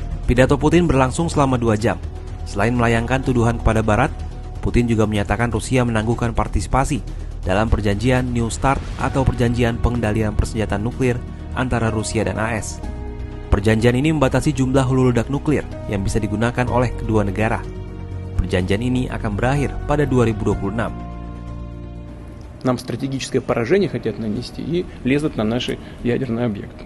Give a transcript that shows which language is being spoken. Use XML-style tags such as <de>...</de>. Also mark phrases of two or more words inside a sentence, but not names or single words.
<id>Pidato Putin berlangsung selama 2 jam. Selain melayangkan tuduhan kepada Barat, Putin juga menyatakan Rusia menangguhkan partisipasi dalam perjanjian New START atau perjanjian pengendalian persenjataan nuklir antara Rusia dan AS. Perjanjian ini membatasi jumlah hulu ledak nuklir yang bisa digunakan oleh kedua negara. Perjanjian ini akan berakhir pada 2026.</id> <ru>Нам стратегическое поражение хотят нанести и лезут на наши ядерные объекты.</ru>